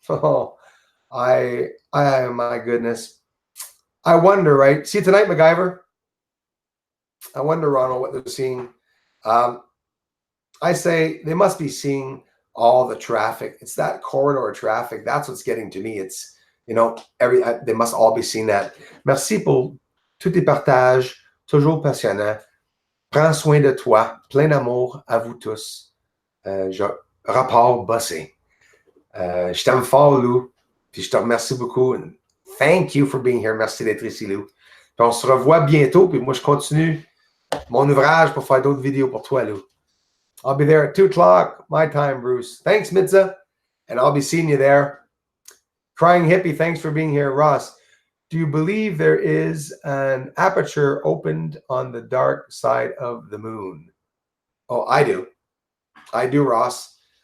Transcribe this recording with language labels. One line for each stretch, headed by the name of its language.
English: Oh, my goodness. I wonder, right? See you tonight, MacGyver. I wonder, Ronald, what they're seeing. I say they must be seeing all the traffic. It's that corridor traffic. That's what's getting to me. It's, you know, they must all be seeing that.
French: Merci pour tous tes partages, toujours passionnant. Prends soin de toi. Plein d'amour à vous tous. Rapport bossé. Je t'aime fort, Lou. Puis je te remercie beaucoup.
English: And thank you for being here.
French: Merci d'être ici, Lou. Puis on se revoit bientôt. Puis moi, je continue mon ouvrage pour faire d'autres vidéos pour toi, Lou.
English: I'll be there at 2 o'clock, my time, Bruce. Thanks, Midza. And I'll be seeing you there. Crying Hippie, thanks for being here. Ross, do you believe there is an aperture opened on the dark side of the moon? Oh, I do. I do, Ross.